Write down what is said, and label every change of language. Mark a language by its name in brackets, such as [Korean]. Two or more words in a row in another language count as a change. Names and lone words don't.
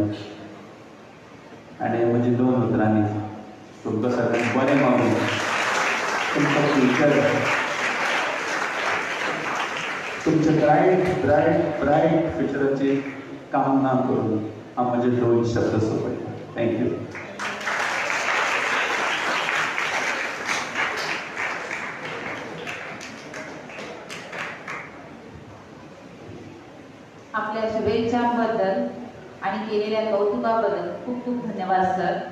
[Konkani] आनी म्हजी दोन उतरांनी तुमकां सगळ्यांक बरें मागून तुमचो फ्युचर, तुमचे [English] bright bright bright [Konkani] फ्युचराची कामना करून हांव म्हजे दोन शब्द सोंपयता. थँक्यू. [Marathi] आपल्या शुभेच्छांबद्दल आणि केलेल्या कौतुकाबद्दल खूप खूप धन्यवाद सर.